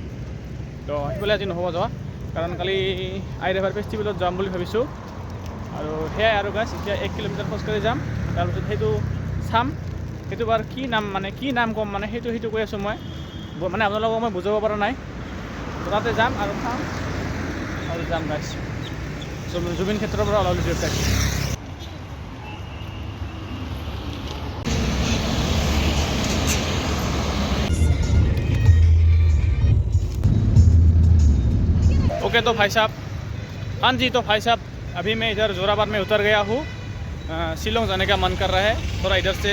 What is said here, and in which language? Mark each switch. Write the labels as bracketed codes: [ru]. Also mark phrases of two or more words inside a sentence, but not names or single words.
[as] কাৰণ কালি আই [en] river festivalত [as] যাম বুলি ভাবিছোঁ আৰু সেয়াই আৰু গাইজ এতিয়া 1 কিলোমিটাৰ খোজকাঢ়ি যাম তাৰপিছত সেইটো চাম সেইটো বাৰু কি নাম ক'ম মানে সেইটো কৈ আছোঁ মই মানে আপোনালোকক মই বুজাব পৰা নাই তাতে যাম আৰু চাম আৰু যাম গাইজ জুবিন ক্ষেত্ৰৰ পৰা ওলালোঁ দিয়ক গাইজ [hi] ओके तो भाई साहब हाँ जी तो भाई साहब अभी मैं इधर जोराबाद में उतर गया हूँ शिलोंग जाने का मन कर रहा है थोड़ा इधर से